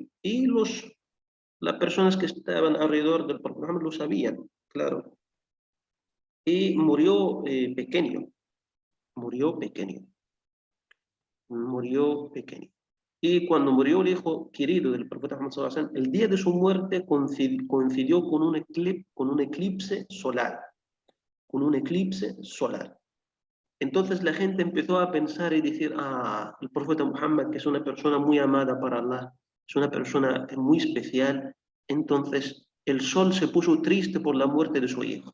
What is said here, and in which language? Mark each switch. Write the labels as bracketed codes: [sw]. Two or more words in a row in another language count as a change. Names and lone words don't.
[es] Y las personas que estaban alrededor del profeta Muhammad lo sabían, claro. Y murió pequeño. Y cuando murió el hijo querido del profeta Muhammad [ar] صلى الله عليه وسلم, [es] el día de su muerte coincidió con un eclipse solar. Entonces la gente empezó a pensar y decir, el profeta Muhammad, que es una persona muy amada para Allah, es una persona muy especial, entonces el sol se puso triste por la muerte de su hijo.